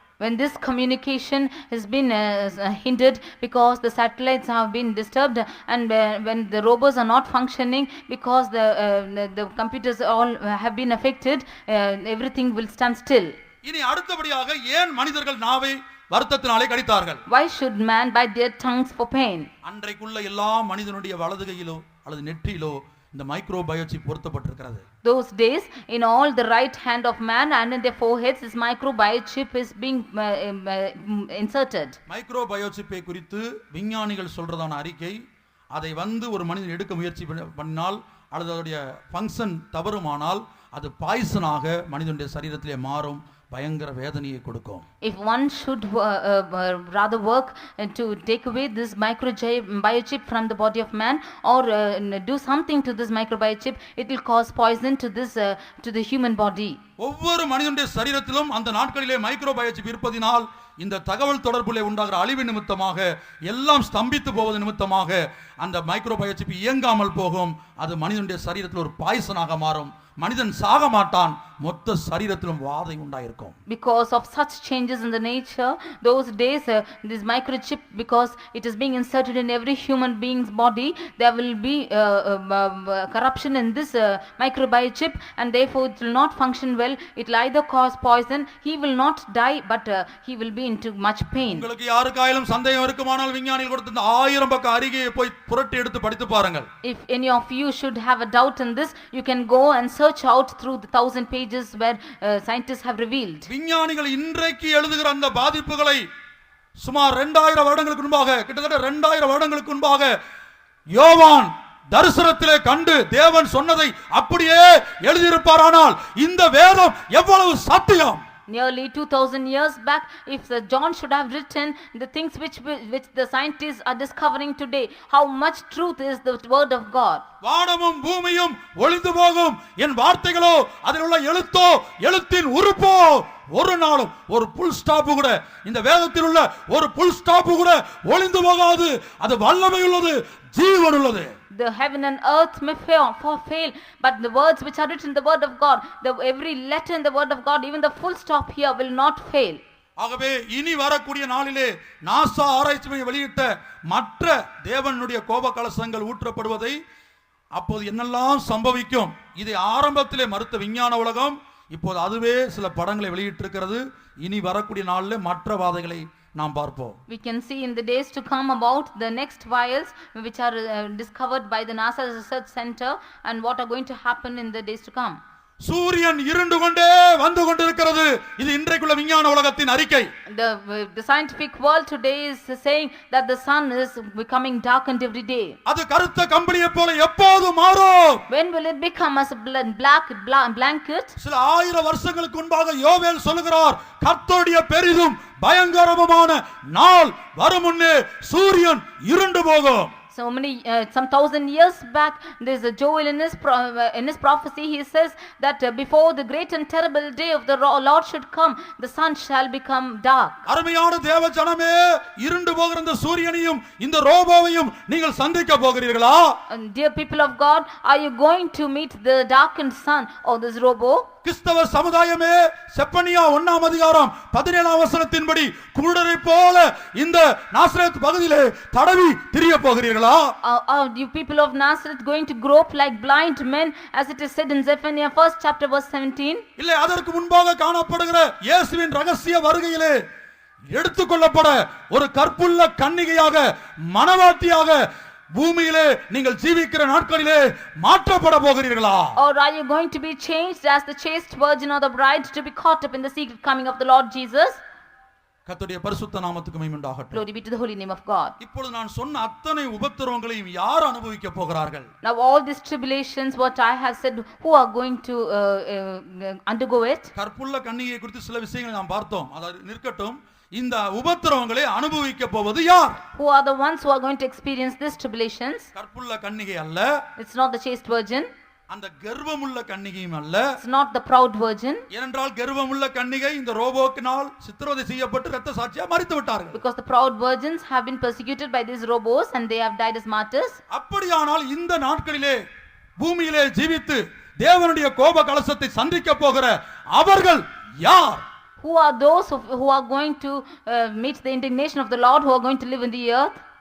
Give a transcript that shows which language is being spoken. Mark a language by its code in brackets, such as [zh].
[en] When this communication has been hindered because the satellites have been disturbed, and when the robots are not functioning because the computers all have been affected, everything will stand still. [ta] இனி அடுத்தபடியாக ஏன் மனிதர்கள் நாவை வருத்தத்தினாலே கடித்தார்கள்? [en] Why should man bite their tongues for pain? [ta] அன்றைக்குள்ள எல்லா மனிதனுடைய வலதுகையிலோ அல்லது நெற்றியிலோ இந்த micro biochip பொருத்தப்பட்டிருக்கிறது. [en] Those days in all the right hand of man and in their foreheads this microchip is being inserted. [ta] Micro பயோசிப்பை குறித்து விஞ்ஞானிகள் சொல்றதான அறிக்கை, அதை ஒரு மனிதன் எடுக்க முயற்சி பண்ணினால் அல்லது அதோடைய ஃபங்க்ஷன் தவறுமானால் அது பாய்சனாக மனிதனுடைய சரீரத்திலே மாறும், பயங்கர வேதனையை கொடுக்கும். [en] If one should rather work to take away this microchip from the body of man, or do something to this microchip, it will cause poison to this to the human body. [ta] ஒவ்வொரு மனிதனுடைய சரீரத்திலும் அந்த நாட்களிலே மைக்ரோபயோசிப் இருப்பதினால் இந்த தகவல் தொடர்பிலே உண்டாகிற அழிவு நிமித்தமாக, எல்லாம் ஸ்தம்பித்து போவது நிமித்தமாக அந்த மைக்ரோபயோசிப் இயங்காமல் போகும். அது மனிதனுடைய சரீரத்தில் ஒரு பாய்சனாக மாறும். மனிதன் சாக மாட்டான், மொத்த சரீரத்திலும் வாதை உண்டாயிருக்கும். [en] Because of such changes in the nature, those days this microchip, because it is being inserted in every human being's body, there will be corruption in this microchip, and therefore it will not function well. It will either cause poison, he will not die, but he will be into much pain. [ta] உங்களுக்கு யாருக்காயிலும் சந்தேகம் இருக்குமானால் விஞ்ஞானிகள் கொடுத்த 1000 பக்க அறிக்கையை போய் புரட்டி எடுத்து படித்து பாருங்கள். [en] If any of you should have a doubt in this, you can go and search out through the 1000 pages where scientists have revealed. [ta] விஞ்ஞானிகள் இன்றைக்கு எழுதுகிற அந்த பாதிப்புகளை சுமார் 2000 வருடங்களுக்கு முன்பாக, கிட்டத்தட்ட 2000 வருடங்களுக்கு முன்பாக யோவான் தரிசனத்திலே கண்டு தேவன் சொன்னதை அப்படியே எழுதியிருப்பாரானால் இந்த வேதம் எவ்வளவு சத்தியம்! [en] Nearly 2000 years back, if John should have written the things which the scientists are discovering today, how much truth is the word of God. [ta] வானமும் பூமியும் ஒளிந்து போகும், என் வார்த்தைகளோ அதில் உள்ள எழுத்தோ எழுத்தின் உறுப்போ ஒரு நாளும் ஒரு புல் ஸ்டாப் கூட, இந்த வேதத்தில் உள்ள ஒரு புல் ஸ்டாப் கூட ஒளிந்து போகாது. அது வல்லமை உள்ளது, ஜீவன் உள்ளது. [en] The heaven and earth may fail, but the words which are written in the word of God, every letter in the word of God, even the full stop here will not fail. [ta] ஆகவே இனி வரக்கூடிய நாளிலே NASA ஆராய்ச்சி மையம் வெளியிட்ட மற்ற தேவனுடைய கோப கலசங்கள் ஊற்றப்படுவதை, அப்போது என்னெல்லாம் சம்பவிக்கும், இதை ஆரம்பத்திலே மறுத்த விஞ்ஞான உலகம் இப்போது அதுவே சில படங்களை வெளியிட்டிருக்கிறது. இனி வரக்கூடிய நாளிலே மற்ற வாதைகளை நாம் பார்ப்போம். [en] We can see in the days to come about the next vials which are discovered by the NASA Research Center and what are going to happen in the days to come. [ta] சூரியன் இருண்டு கொண்டே வந்து கொண்டிருக்கிறது. இது இன்றைக்குள்ள விஞ்ஞான உலகத்தின் அறிக்கை. [en] The scientific world today is saying that the sun is becoming darkened every day. [ta] அது கருத்த கம்பளியை போல எப்போது மாறும்? [en] When will it become as a black blanket? [ta] சில ஆயிரம் வருஷங்களுக்கு முன்பாக யோவேல் சொல்லுகிறார், கர்த்தருடைய பெரிதும் பயங்கரமான நாள் வரும் முன்னே சூரியன் இருண்டு போகும். [en] So many, some 1000 years back, there's a Joel in his prophecy. He says that before the great and terrible day of the Lord should come, the sun shall become dark. [ta] அருமையான தேவ ஜனமே, இருண்டு போகிற இந்த சூரியனையும் இந்த ரோபோவையும் நீங்கள் சந்திக்க போகிறீர்களா? [en] And dear people of God, are you going to meet the darkened sun or this robo? [ta] கிறிஸ்தவ சமுதாயமே, செப்பனியா 1ஆம் அதிகாரம் 17ஆம் வசனத்தின்படி குருடரை போல இந்த நாசரேத் பகுதியிலே தடவி திரிய போகிறீர்களா? [en] Are you people of Nazareth going to grope like blind men, as it is said in Zephaniah 1st chapter verse 17? [ta] இல்லை, அதற்கு முன்பாக காணப்படுகிற இயேசுவின் ரகசிய வருகையிலே எடுத்துக்கொள்ளப்பட ஒரு கற்புள்ள கன்னிகையாக, மணவாட்டியாக பூமியிலே நீங்கள் ஜீவிக்கிற நாட்களிலே மாற்றப்பட போகிறீர்களா? [en] Or are you going to be changed as the chaste virgin or the bride to be caught up in the secret coming of the Lord Jesus? [ta] கர்த்தருடைய பரிசுத்த நாமத்துக்கு மகிமை உண்டாகட்டும். [en] Glory be to the holy name of God. [ta] இப்பொழுது நான் சொன்ன அத்தனை உபத்திரவங்களையும் யார் அனுபவிக்க போகிறார்கள்? [en] Now all these tribulations what I have said, who are going to undergo it? [ta] கற்புள்ள கன்னிகையை குறித்து சில விஷயங்களை நாம் பார்த்தோம். அது நிற்கட்டும். இந்த உபத்திரவங்களை அனுபவிக்க போவது யார்? [en] Who are the ones who are going to experience these tribulations? [ta] கற்புள்ள கன்னிகை அல்ல. [en] It's not the chaste virgin. [ta] அந்த கர்வமுள்ள கன்னிகையும் அல்ல. [en] It's not the proud virgin. [ta] ஏனென்றால் கர்வமுள்ள கன்னிகை இந்த ரோபோக்கினால் சித்திரவதை செய்யப்பட்டு இரத்த சாட்சியாக மரித்து விட்டார்கள். [en] Because the proud virgins have been persecuted by these robos and they have died as martyrs. [ta] அப்படியானால் இந்த நாட்களிலே பூமியிலே ஜீவித்து தேவனுடைய கோப கலசத்தை சந்திக்க போகிற அவர்கள் யார்? [en] Who are those who are going to meet the indignation of the Lord, who are going to live in the earth?